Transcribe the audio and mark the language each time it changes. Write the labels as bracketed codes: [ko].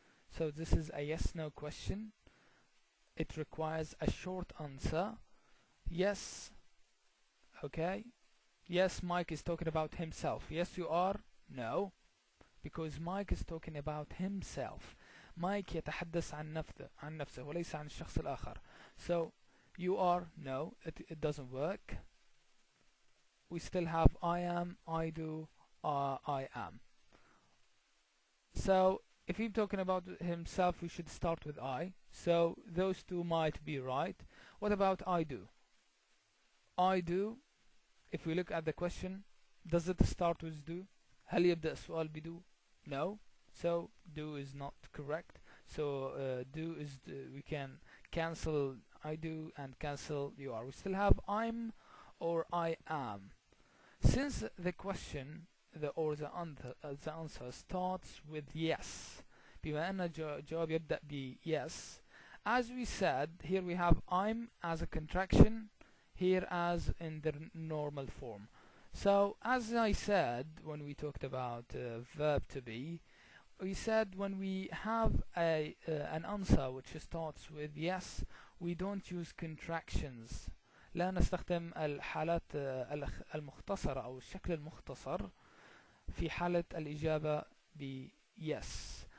[en] So this is a yes/no question. It requires a short answer. Yes. Okay. Yes, Mike is talking about himself. Yes, you are. No. Because Mike is talking about himself. [ar] Mike يتحدث عن نفسه وليس عن الشخص الآخر. [en] So you are. No, it doesn't work. We still have I am, I do, I am. So if he's talking about himself, we should start with I. So those two might be right. What about I do? I do. If we look at the question, does it start with do? [ar] هل يبدأ السؤال بدو? [en] No. So do is not correct. So do is we can cancel I do and cancel you are. We still have I'm or I am. Since the question the answer starts with yes, [ar] بما أن الجواب يبدأ ب [en] yes, as we said, here we have I'm as a contraction, here as in the normal form. So as I said when we talked about verb to be, we said when we have an answer which starts with yes, we don't use contractions. [ar] لا نستخدم الحالات المختصرة أو الشكل المختصر في حالة الإجابة ب yes.